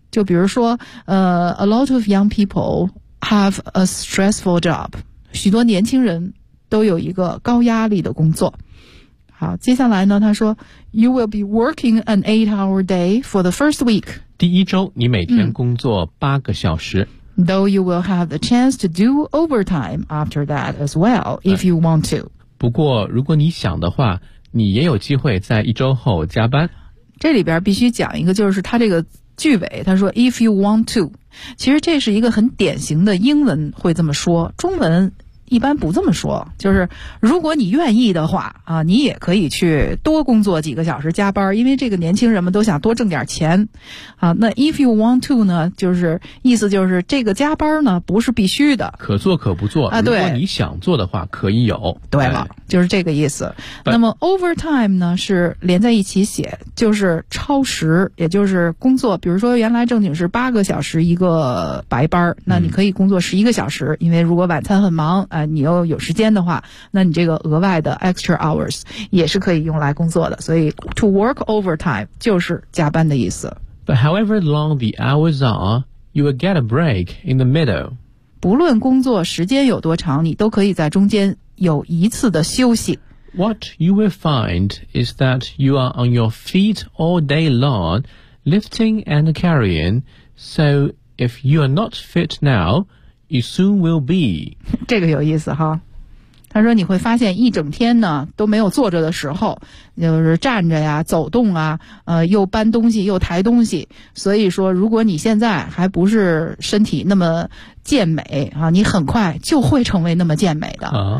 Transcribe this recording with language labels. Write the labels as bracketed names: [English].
[Chinese] 就比如说 [English] a lot of young people have a stressful job， [Chinese] 许多年轻人都有一个高压力的工作。好，接下来呢，他说 [English] You will be working an 8-hour day for the first week， [Chinese] 第一周你每天工作八个小时、嗯、 [English] though you will have the chance to do overtime after that as well, if you want to. [Chinese] 不过如果你想的话，你也有机会在一周后加班。这里边必须讲一个，就是他这个句尾，他说 [English] if you want to， [Chinese] 其实这是一个很典型的英文会这么说，中文一般不这么说，就是如果你愿意的话啊，你也可以去多工作几个小时加班，因为这个年轻人们都想多挣点钱啊。那 [English] if you want to [Chinese] 呢，就是意思就是这个加班呢不是必须的，可做可不做啊。对，如果你想做的话可以有。对了，就是这个意思。那么 overtime 呢是连在一起写，就是超时，也就是工作，比如说原来正经是八个小时一个白班，那你可以工作十一个小时，因为如果晚餐很忙啊，你又有时间的话，那你这个额外的 [English] extra hours [Chinese] 也是可以用来工作的。所以 [English] to work overtime [Chinese] 就是加班的意思。 [English] But however long the hours are, you will get a break in the middle. [Chinese] 不论工作时间有多长，你都可以在中间有一次的休息。 [English] What you will find is that you are on your feet all day long, lifting and carrying. So if you are not fit now,You soon will be. [Chinese] 这个有意思哈。他说你会发现一整天呢都没有坐着的时候，就是站着呀，走动啊，又搬东西又抬东西。所以说如果你现在还不是身体那么健美啊，你很快就会成为那么健美的。